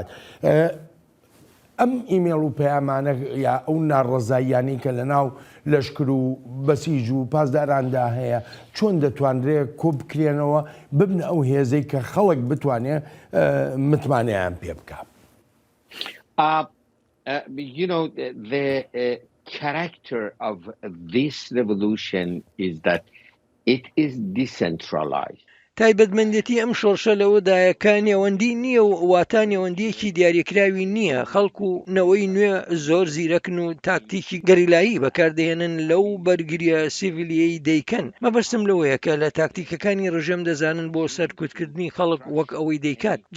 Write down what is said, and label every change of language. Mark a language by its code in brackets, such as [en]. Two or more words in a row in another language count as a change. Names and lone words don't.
[ckb] ئەم ئیمێڵ و پەیامانە یا ئەو ناڕەزاییانەی کە لە ناو لەشکر و بەسیج و پاسداراندا هەیە چۆن دەتوانرێت کۆ بکرێنەوە ببنە ئەو هێزەی کە خەڵک بتوانێت متمانەیان پێ بکات؟ [en] The character of this revolution is that it is decentralized. [ckb] تایبەتمەندێتی ئەم شۆڕشە لەوەدایە کە نێوەندی نییە و واتە نێوەندیەکی دیاریکراوی نییە. خەڵکو و نەوەی نوێ زۆر زیرەکن و تاکتیکی گەریلایی بەکاردێنن لەو بەرگریە سیڤیلیەی دەیکەن. مەبەستم لەوەیە کە لە تاکتیکەکانی ڕژێم دەزانن بۆ سەرکوتکردنی خەڵک وەک ئەوەی دەیکات.